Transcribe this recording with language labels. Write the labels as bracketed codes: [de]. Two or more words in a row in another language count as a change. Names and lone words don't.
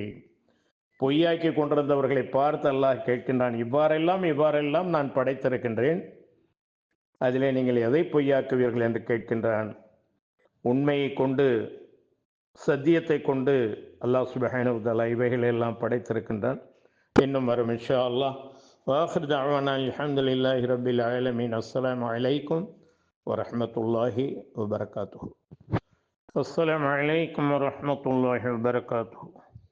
[ta] பொய்யாக்கி கொண்டிருந்தவர்களை பார்த்து அல்லாஹ் கேட்கின்றான், இவ்வாறெல்லாம் நான் படைத்திருக்கின்றேன், அதிலே நீங்கள் எதை பொய்யாக்குவீர்கள் என்று கேட்கின்றான். உண்மையை கொண்டு, சத்தியத்தை கொண்டு [ar] الله سبحانه وتعالى [ta] இவைகளை எல்லாம் படைத்திருக்கின்றான். இன்னும் வரும் [ar] إن شاء الله. وآخر دعوانا الحمد لله رب العالمين. السلام عليكم ورحمة الله وبركاته. السلام عليكم ورحمة الله وبركاته.